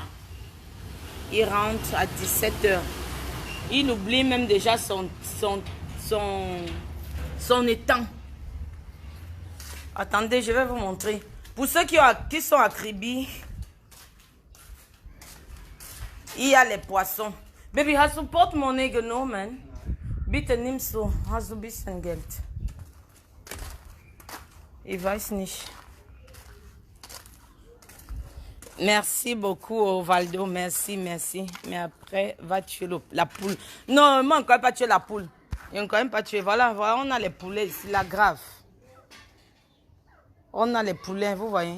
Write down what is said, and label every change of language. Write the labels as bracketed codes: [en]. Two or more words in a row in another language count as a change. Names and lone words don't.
[fr] Il rentre à 17h. Il oublie même déjà son étang. Attendez, je vais vous montrer. Pour ceux qui sont à Kribi, il y a les poissons. [de] Baby, hast du Portemonnaie genommen? Bitte nimmst du, hast du ein bisschen Geld? Ich weiß nicht. [fr] Merci beaucoup, Valdo. Merci, merci. Mais après, va tuer la poule. Non, moi, on ne peut pas tuer la poule. On ne peut même pas tuer. Voilà, voilà, on a les poulets ici, la grave. On a les poulets, vous voyez.